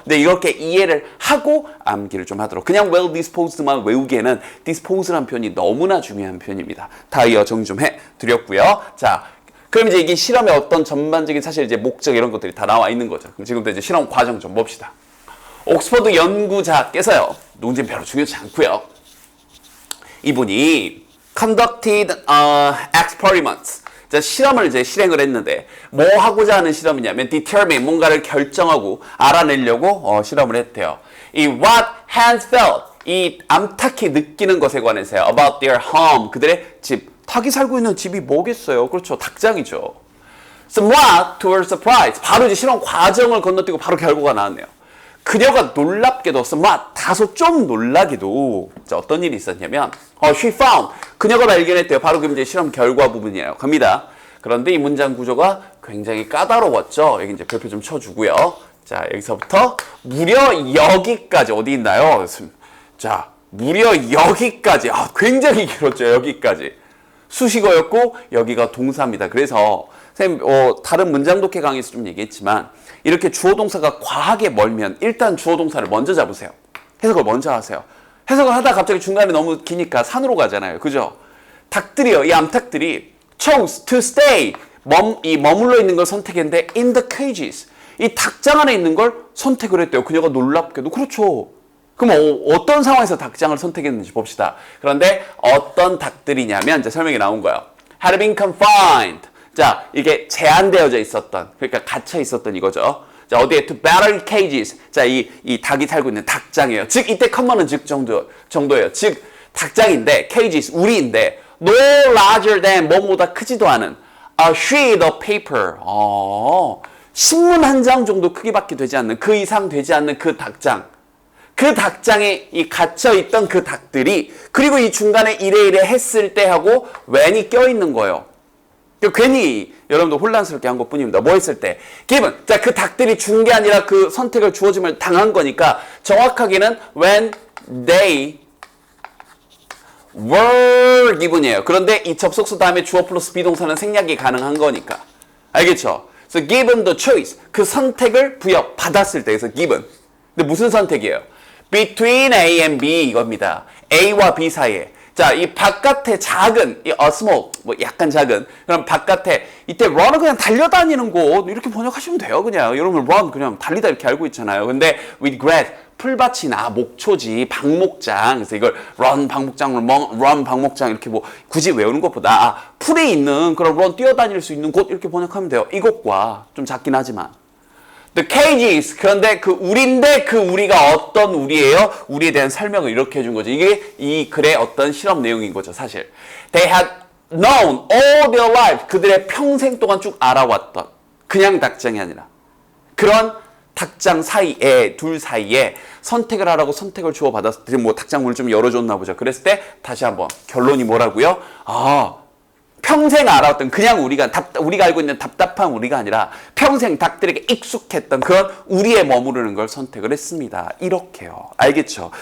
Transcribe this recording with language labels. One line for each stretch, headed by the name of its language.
Korean: 근데 이렇게 이해를 하고 암기를 좀 하도록. 그냥
English: well disposed
Korean: 만 외우기에는 disposed라는 표현이 너무나 중요한 표현입니다. 다 이어 정리 좀 해드렸고요. 자, 그럼 이제 이게 실험의 어떤 전반적인 사실 이제 목적 이런 것들이 다 나와 있는 거죠. 그럼 지금부터 이제 실험 과정 좀 봅시다. 옥스퍼드 연구자께서요, 누군지 별로 중요하지 않고요. 이분이
English: conducted experiments.
Korean: 자, 실험을 이제 실행을 했는데, 뭐 하고자 하는 실험이냐면 determine, 뭔가를 결정하고 알아내려고 실험을 했대요. 이
English: what hands felt,
Korean: 이 암탉이 느끼는 것에 관해서요.
English: about their home,
Korean: 그들의 집. 닭이 살고 있는 집이 뭐겠어요? 그렇죠, 닭장이죠.
English: somewhat to her surprise,
Korean: 바로 이제 실험 과정을 건너뛰고 바로 결과가 나왔네요. 그녀가 놀랍게도 다소 좀 놀라게도 어떤 일이 있었냐면
English: she found,
Korean: 그녀가 발견했대요. 바로 그 이제 실험 결과 부분이에요. 갑니다. 그런데 이 문장 구조가 굉장히 까다로웠죠. 여기 이제 별표 좀 쳐주고요. 자, 여기서부터 무려 여기까지 어디 있나요? 자, 무려 여기까지, 굉장히 길었죠. 여기까지 수식어였고 여기가 동사입니다. 그래서 선생님, 다른 문장 독해 강의에서 좀 얘기했지만 이렇게 주어 동사가 과하게 멀면 일단 주어 동사를 먼저 잡으세요. 해석을 먼저 하세요. 해석을 하다가 갑자기 중간에 너무 기니까 산으로 가잖아요. 그죠? 닭들이요. 이 암탉들이
English: chose to stay.
Korean: 머물러 있는 걸 선택했는데
English: in the cages.
Korean: 이 닭장 안에 있는 걸 선택을 했대요. 그녀가 놀랍게도. 그렇죠. 그럼 어떤 상황에서 닭장을 선택했는지 봅시다. 그런데 어떤 닭들이냐면 이제 설명이 나온 거예요.
English: had been confined.
Korean: 자, 이게 제한되어져 있었던, 그러니까 갇혀 있었던 이거죠. 자, 어디에
English: to battered cages.
Korean: 자, 이 닭이 살고 있는 닭장이에요. 즉 이때 컴먼은 즉 정도예요. 즉 닭장인데 cages 우리인데
English: no larger than
Korean: 뭐보다 크지도 않은
English: a sheet of paper.
Korean: 신문 한 장 정도 크기밖에 되지 않는 그 이상 되지 않는 그 닭장. 그 닭장에 이 갇혀있던 그 닭들이 그리고 이 중간에 이래 했을 때 하고 when이 껴있는 거예요. 괜히 여러분도 혼란스럽게 한 것뿐입니다. 뭐 했을 때? given. 자, 그 닭들이 준 게 아니라 그 선택을 주어짐을 당한 거니까 정확하게는
English: when they were given
Korean: 이에요. 그런데 이 접속사 다음에 주어 플러스 비동사는 생략이 가능한 거니까. 알겠죠?
English: 그래서 given the choice.
Korean: 그 선택을 부여받았을 때. 그래서 given. 근데 무슨 선택이에요?
English: between A and B
Korean: 이겁니다. A와 B 사이에. 자, 이 바깥에 작은, 이 small, 뭐 약간 작은, 그럼 바깥에, 이때 run은 그냥 달려다니는 곳, 이렇게 번역하시면 돼요, 그냥. 여러분, run 그냥 달리다 이렇게 알고 있잖아요. 근데
English: with grass,
Korean: 풀밭이나 목초지, 방목장, 그래서 이걸 run 방목장 이렇게 뭐 굳이 외우는 것보다, 풀이 있는 그런 run 뛰어다닐 수 있는 곳 이렇게 번역하면 돼요. 이것과 좀 작긴 하지만.
English: The cages.
Korean: 그런데 그 우리인데 그 우리가 어떤 우리예요? 우리에 대한 설명을 이렇게 해준 거죠. 이게 이 글의 어떤 실험 내용인 거죠, 사실.
English: They had known all their life.
Korean: 그들의 평생 동안 쭉 알아왔던 그냥 닭장이 아니라 그런 닭장 사이에 둘 사이에 선택을 하라고 선택을 주어받았을 때 뭐 닭장 문을 좀 열어줬나 보죠. 그랬을 때 다시 한번 결론이 뭐라고요? 평생 알아왔던 그냥 우리가 알고 있는 답답한 우리가 아니라 평생 닭들에게 익숙했던 그런 우리에 머무르는 걸 선택을 했습니다. 이렇게요. 알겠죠?